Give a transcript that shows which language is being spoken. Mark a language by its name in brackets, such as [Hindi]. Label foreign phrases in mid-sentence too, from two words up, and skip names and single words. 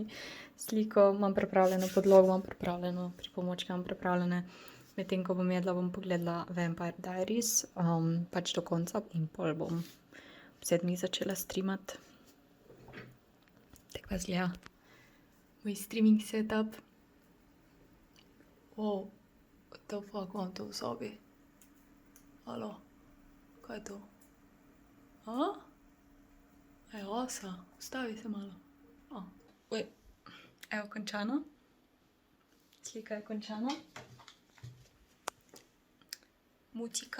[Slovenian] Sliko imam pripravljeno, podlogo imam pripravljeno, pripomočke imam pripravljene. Medtem ko bom jedla, bom pogledala Vampire Diaries, pač do konca in pol bom ob 7 začela streamati. Tako pa zgleda moj [English] streaming setup. What the fuck [Slovenian] imam to v sobi? Halo? Kaj je to? Je osa? Ustavi se malo. Evo, končano. Slika je končana. Mucika.